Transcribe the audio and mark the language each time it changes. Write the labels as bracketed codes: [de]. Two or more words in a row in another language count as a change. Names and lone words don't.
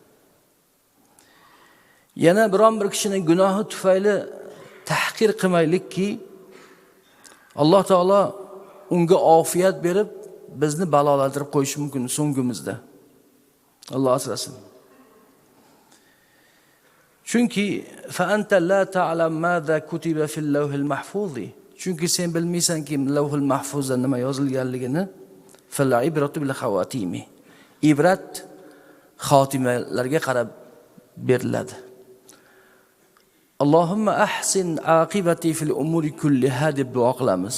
[uz] Yana biron bir kishining gunohi tufayli tahqir qilmaylikki, Alloh taolo unga ofiyat berib, bizni balolantirib qo'yishi mumkin so'ngimizda. Alloh asrasin. [ar] Chunki فأنت لا تعلم ماذا كتب في اللوح المحفوظ. [uz] Chunki sen bilmaysanki Lavhul Mahfuzda nima yozilganligini. [ar] فالعبرة بالخواتيم. [uz] Ibrat xotimalarga qarab beriladi. [ar] اللهم أحسن عاقبتي في الأمور كلها [uz] deb duo qilamiz.